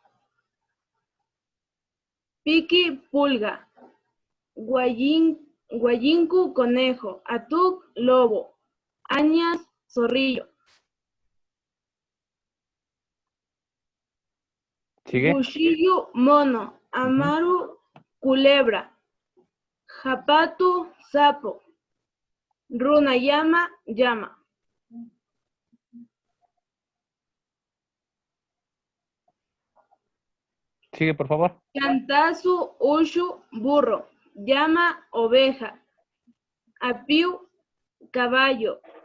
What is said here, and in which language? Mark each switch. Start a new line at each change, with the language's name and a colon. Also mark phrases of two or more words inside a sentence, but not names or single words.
Quechua: Piqui pulga. Guayinku conejo. Atuc lobo. Añas zorrillo.
Spanish: ¿Sigue?
Quechua: Bushiyu mono. Amaru culebra. Japatu sapo. Runayama llama.
Spanish: Sigue, por favor.
Quechua: Chantazu ushu burro. Llama oveja. Apiu caballo.